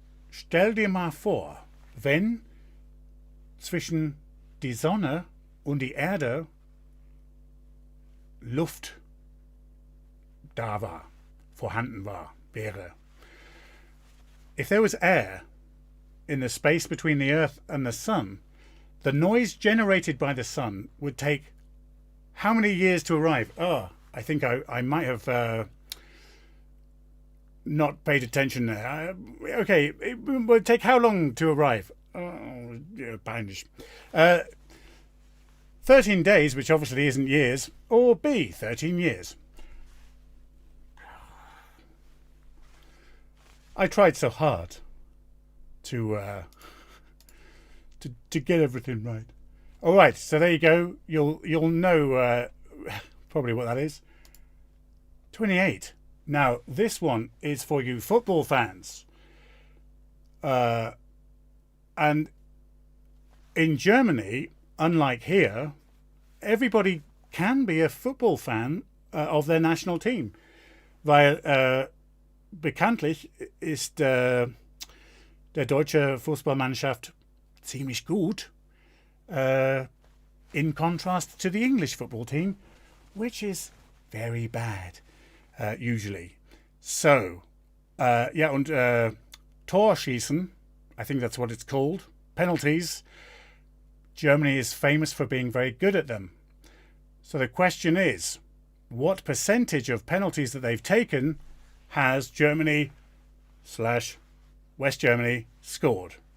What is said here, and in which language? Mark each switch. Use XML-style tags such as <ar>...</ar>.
<de>Stell dir mal vor, wenn zwischen die Sonne und die Erde Luft da war, vorhanden war, wäre.</de> <en>If there was air in the space between the Earth and the Sun, the noise generated by the Sun would take how many years to arrive? Oh, I think I might have not paid attention there. Okay, it would take how long to arrive?</en> <de>Oh, peinlich.</de> <en>13 days, which obviously isn't years, or B, 13 years. I tried so hard to get everything right. All right, so there you go. You'll know probably what that is. 28. Now this one is for you football fans. And in Germany, unlike here, everybody can be a football fan of their national team. Weil</en> <de>bekanntlich ist der deutsche Fußballmannschaft ziemlich gut,</de> <en>in contrast to the English football team, which is very bad, usually. So, yeah,</en> <de>und Torschießen,</de> <en>I think that's what it's called, penalties, Germany is famous for being very good at them. So the question is, what percentage of penalties that they've taken has Germany / West Germany scored?</en>